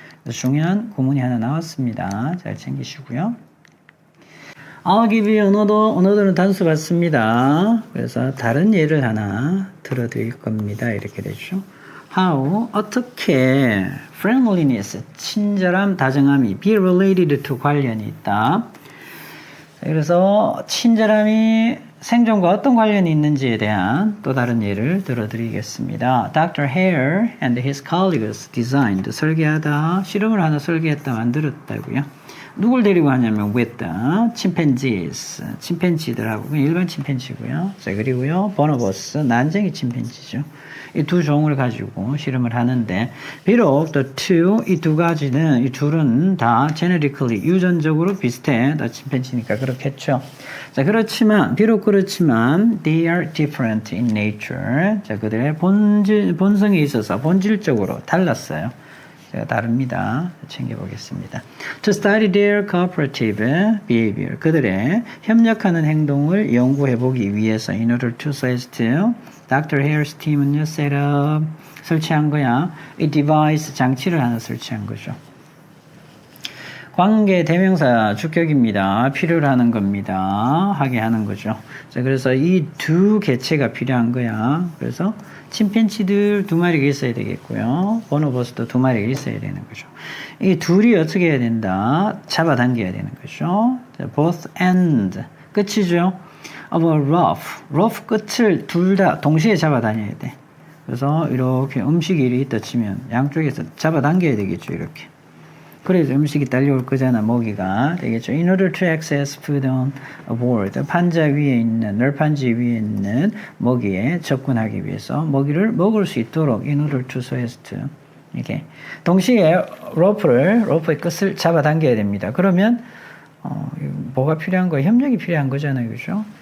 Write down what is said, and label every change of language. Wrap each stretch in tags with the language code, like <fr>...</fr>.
<ko>중요한 구문이 하나 나왔습니다. 잘 챙기시고요.</ko> <en>I'll give you another, another</en> <ko>는 단수 같습니다. 그래서 다른 예를 하나 들어드릴 겁니다. 이렇게 되죠. How, 어떻게 friendliness, 친절함, 다정함이</ko> <en>be related to</en> <ko>관련이 있다. 그래서 친절함이 생존과 어떤 관련이 있는지에 대한 또 다른 예를 들어드리겠습니다. Dr.</ko> <en>Hare and his colleagues designed,</en> <ko>설계하다, 실험을 하나 설계했다, 만들었다고요. 누굴 데리고 하냐면</ko> <en>with the chimpanzees,</en> <ko>침팬지들하고 일반 침팬지고요. 자, 그리고요 bonobos, 난쟁이 침팬지죠. 이 두 종을 가지고 실험을 하는데 비록</ko> <en>the two,</en> <ko>이 두 가지는, 이 둘은 다 genetically, 유전적으로 비슷해. 다 침팬지니까 그렇겠죠. 자, 그렇지만 비록 그렇지만</ko> <en>they are different in nature.</en> <ko>자, 그들의 본성에 있어서 본질적으로 달랐어요. 제가 다릅니다. 챙겨보겠습니다.</ko> <en>To study their cooperative behavior.</en> <ko>그들의 협력하는 행동을 연구해보기 위해서</ko> <en>in order to so as to Dr.</en> <ko>Hare's team은요,</ko> <en>set up,</en> <ko>설치한 거야. 이 device, 장치를 하나 설치한 거죠. 관계 대명사 주격입니다. 필요로 하는 겁니다. 하게 하는 거죠. 자, 그래서 이 두 개체가 필요한 거야. 그래서 침팬지들 2마리가 있어야 되겠고요. 보노보스도 2마리가 있어야 되는 거죠. 이 둘이 어떻게 해야 된다? 잡아당겨야 되는 거죠. 자,</ko> <en>both end.</en> <ko>끝이죠.</ko> <en>of a rough.</en> <ko>rough 끝을 둘 다 동시에 잡아다녀야 돼. 그래서 이렇게 음식이 이렇게 있다 치면 양쪽에서 잡아당겨야 되겠죠. 이렇게. 그래서 음식이 딸려올 거잖아. 먹이가 되겠죠.</ko> <en>In order to access food on a board.</en> <ko>판자 위에 있는, 널판지 위에 있는 먹이에 접근하기 위해서 먹이를 먹을 수 있도록</ko> <en>in order to so as to.</en> <ko>이렇게. 동시에 로프의 끝을 잡아당겨야 됩니다. 그러면 뭐가 필요한 거예요? 협력이 필요한 거잖아요. 그죠?</ko>